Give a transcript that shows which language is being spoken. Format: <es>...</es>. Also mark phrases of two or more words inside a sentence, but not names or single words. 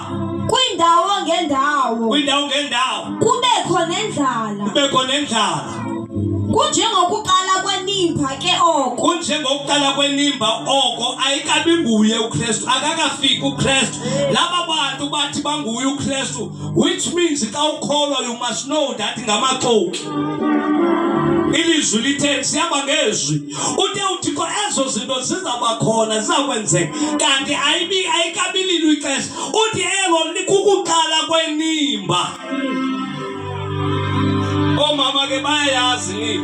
<xh>Kwindawo ngendawo. Kwindawo ngendawo. Kubekho nendlala. Kubekho nendlala. Kunjengokuqala kwenimba ke oko. Kunjengokuqala kwenimba oko ayikabi nguye uKristu, akakafiki uKristu. Laba bantu bathi banguye uKristu,</xh> <en>which means</en> <xh>xa ukholwa</xh> <en>you must know that</en> <xh>ngamaxoki. Ilizwi lithe siyaba ngezwi. Uthe uthixo ezo zinto zizaba khona zizakwenzeka. Kanti ayikabililwe ixesha. Uthi elo likukuqala kwenimba. Omama ke bayayazi nini?</xh>